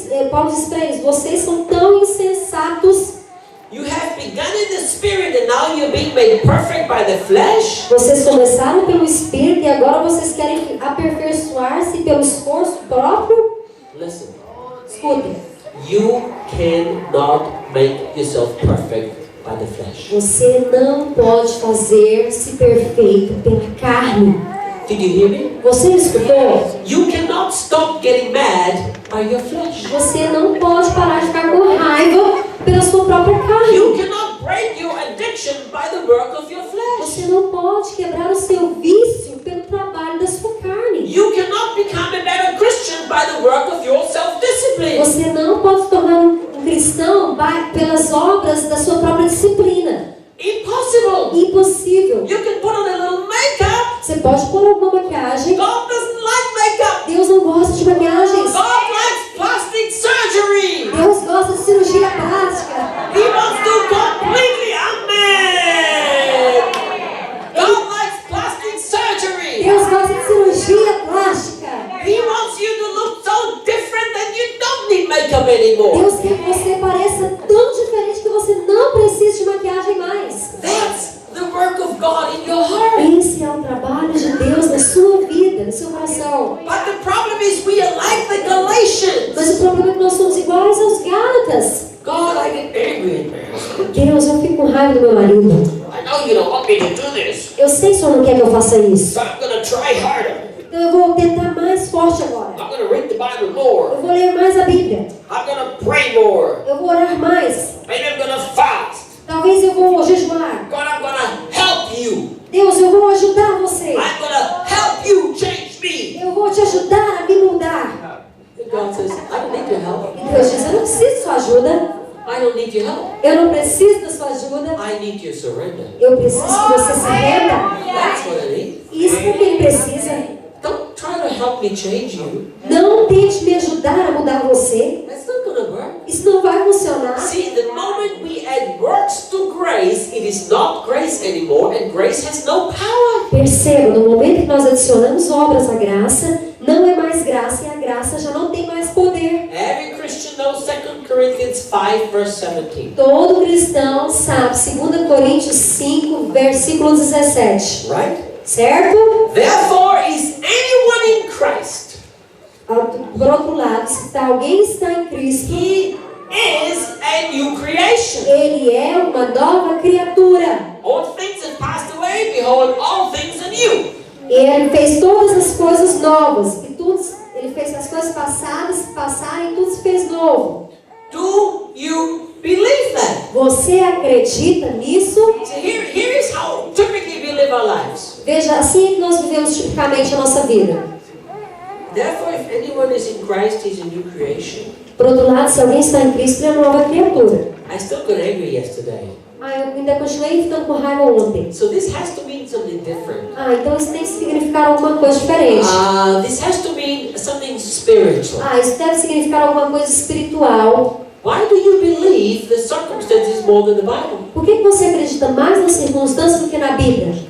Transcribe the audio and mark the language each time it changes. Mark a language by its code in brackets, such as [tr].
[pt] Paulo diz para eles, vocês são tão insensatos. [en] You have begun in the spirit and now you're being made perfect by the flesh. [pt] Vocês começaram pelo Espírito e agora vocês querem aperfeiçoar-se pelo esforço próprio? [en] Listen, [pt] Escutem, [en] you cannot make yourself perfect by the flesh. [pt] você não pode fazer-se perfeito pela carne. [en] Did you hear me? [pt] Você escutou? [en] You cannot stop getting mad by your flesh. [pt] Você não pode parar de ficar com raiva pela sua própria carne. [en] You cannot break your addiction by the work of your flesh. [pt] Você não pode quebrar o seu vício pelo trabalho da sua carne. [en] You cannot become a better Christian by the work of your self-discipline. [pt] Você não pode se tornar um cristão pelas obras da sua própria disciplina. [en] Impossible. [pt] Impossível. [en] You can put on a little makeup. [pt] Você pode pôr alguma maquiagem. [en] God doesn't like makeup. [pt] Deus não gosta de maquiagens. [en] God likes plastic surgery. [pt] Deus gosta de cirurgia plástica. [en] He wants to completely unmade. God likes plastic surgery. [pt] Deus gosta de cirurgia plástica. [en] He wants you to look so different that you don't need makeup anymore. [pt] Deus quer que você pareça tão diferente que você não precise de maquiagem mais. [en] That's the work of God in your heart. [pt] Esse é o trabalho de Deus na sua vida, no seu coração. [en] But the problem is we are like the Galatians. [pt] Mas o problema é que nós somos iguais aos Gálatas. [en] God, I get angry. [pt] Deus, eu fico com raiva do meu marido. [en] I know you don't want me to do this, [pt] Eu sei que o Senhor não quer que eu faça isso. [en] so I'm going to try harder. [pt] Então eu vou tentar mais forte agora. [en] I'm going to read the Bible more. [pt] Eu vou ler mais a Bíblia. [en] I'm going to pray more. [pt] Eu vou orar mais. [en] Maybe I'm going to fast. [pt] Talvez eu vou jejuar. [en] God, I'm going to help you. [pt] Deus, eu vou ajudar você. [en] I'm going to help you change me. [pt] Eu vou te ajudar a me mudar. [en] And God says, I don't need your help. [pt] E Deus diz, eu não preciso de sua ajuda. [en] I don't need your help. [pt] Eu não preciso da sua ajuda. [en] I need your surrender. [pt] Eu preciso que você se renda. [en] That's what I need. [pt] Isso é o que ele precisa. [en] Don't try to help me change you. [pt] Não tente me ajudar a mudar você. [en] That's not going to work. [pt] Isso não vai funcionar. [en] See, the moment we add works to grace, it is not grace anymore, and grace has no power. [pt] Perceba, no momento que nós adicionamos obras à graça, não é mais graça e a graça já não tem mais poder. [en] Every Christian knows 2 Corinthians 5, verse 17. [pt] Todo cristão sabe, 2 Coríntios 5, versículo 17. [en] Right? [pt] Certo? [en] Therefore, is anyone in Christ? [pt] Por outro lado, se alguém está em Cristo, [en] He is a new creation. [pt] ele é uma nova criatura. [en] Old things have passed away, behold, all things are new. [pt] Ele fez todas as coisas novas. E tudo, ele fez as coisas passadas passarem e tudo se fez novo. [en] Do you believe that? [pt] Você acredita nisso? [en] So here is how typically we live our lives. [pt] Veja, assim é que nós vivemos tipicamente a nossa vida. [en] Therefore, if anyone is in Christ, he's a new creation. [pt] Por outro lado, se alguém está em Cristo, ele é uma nova criatura. [en] I still got angry yesterday. [pt] Eu ainda continuei ficando com raiva ontem. [en] So this has to mean something different. [pt] Então isso tem que significar alguma coisa diferente. [en] This has to mean something spiritual. [pt] Isso deve significar alguma coisa espiritual. [en] Why do you believe the circumstances more than the Bible? [pt] Por que você acredita mais nas circunstâncias do que na Bíblia?